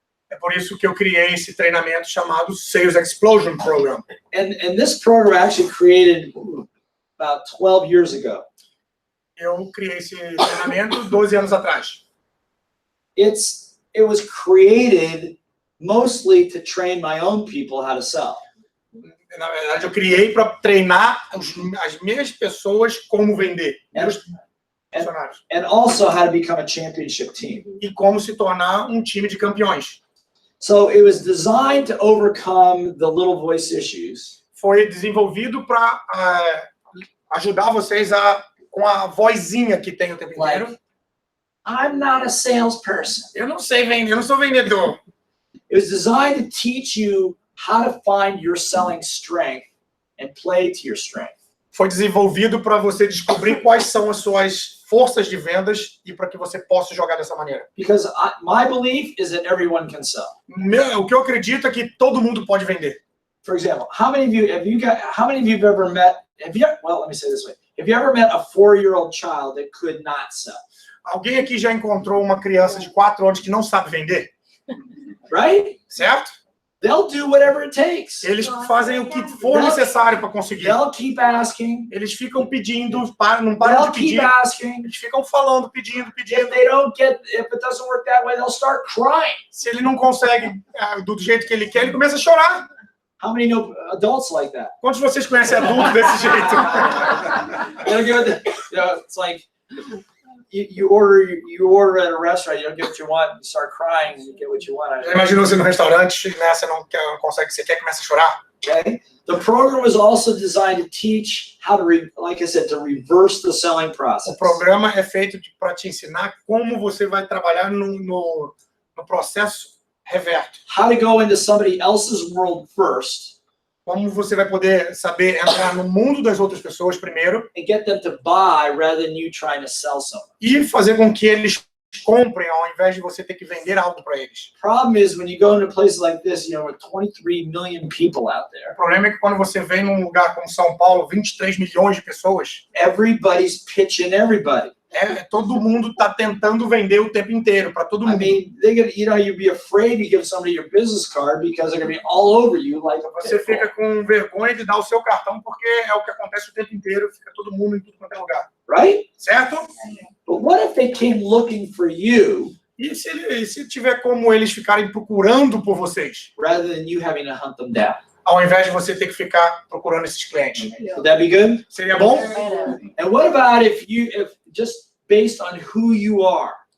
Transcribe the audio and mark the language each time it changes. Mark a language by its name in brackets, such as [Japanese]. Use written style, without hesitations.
[Portuguese] É por isso que eu criei esse treinamento chamado Sales Explosion Program. [English] And this program actually created about 12 years ago. [Portuguese] Eu criei esse treinamento 12 anos atrás. [English] It was created mostly to train my own people how to sell. [Portuguese] Na verdade, eu criei para treinar as minhas pessoas como vender, meus funcionários. [English] And also how to become a championship team. [Portuguese] E como se tornar um time de campeões. [English] So it was designed to overcome the little voice issues. [Portuguese] Foi desenvolvido para ajudar vocês com a vozinha que tem o tempo inteiro. [English] I'm not a salesperson. [Portuguese] Eu não sei vender, eu não sou vendedor. [English] It was designed to teach you how to find your selling strength and play to your strength. [Portuguese] Foi desenvolvido para você descobrir quais são as suas forças de vendas e para que você possa jogar dessa maneira. [English] Because my belief is that everyone can sell. [Portuguese] O que eu acredito é que todo mundo pode vender. [English] For example, how many of you have ever met? Well, let me say it this way: have you ever met a 4-year-old child that could not sell? [Portuguese] Alguém aqui já encontrou uma criança de 4 anos que não sabe vender? [English] Right? [Portuguese] Certo? [English] They'll do whatever it takes. [Portuguese] Eles fazem o que for necessário para conseguir. [English] They'll keep asking. [Portuguese] Eles ficam pedindo, não param de [English] They'll keep [Portuguese] pedir. [English] asking. [Portuguese] Eles ficam falando, pedindo. [English] If it doesn't work that way, they'll start crying. [Portuguese] Se ele não consegue do jeito que ele quer, ele começa a chorar. [English] How many know adults like that? [Portuguese] Quantos de vocês conhecem adultos desse jeito? [English] It's like you order at a restaurant, you don't get what you want, you start crying, and you get what you want. [Portuguese] Já imaginou você no restaurante, né, você não consegue o que você quer, começa a chorar? [English] Okay. The program was also designed to teach how to, like I said, to reverse the selling process. [Portuguese] O programa é feito para te ensinar como você vai trabalhar no processo reverso. [English] How to go into somebody else's world first. [Portuguese] Como você vai poder saber entrar no mundo das outras pessoas primeiro [English] And get them to buy rather than you trying to sell something. [Portuguese] e fazer com que eles comprem ao invés de você ter que vender algo para eles. [English] Problem is when you go into places like this, with 23 million people out [Portuguese] O [English] there, [Portuguese] problema é que quando você vem num lugar como São Paulo, 23 milhões de pessoas, [English] everybody's pitching everybody. [Portuguese] todo mundo está tentando vender o tempo inteiro para todo [English] I [Portuguese] mundo. [English] mean, you'd be afraid to give somebody your business card because they're going to be all over you like a [Portuguese] Você [English] pit bull. [Portuguese] fica com vergonha de dar o seu cartão porque é o que acontece o tempo inteiro, fica todo mundo em tudo quanto é lugar. [English] Right? [Portuguese] Certo? [English] But what if they came looking for you [Portuguese] E se tiver como eles ficarem procurando por vocês, [English] rather than you having to hunt them down? [Portuguese] ao invés de você ter que ficar procurando esses clientes. [English] Would that be good? [Portuguese] Seria bom? [English] And what about if just based on who you are,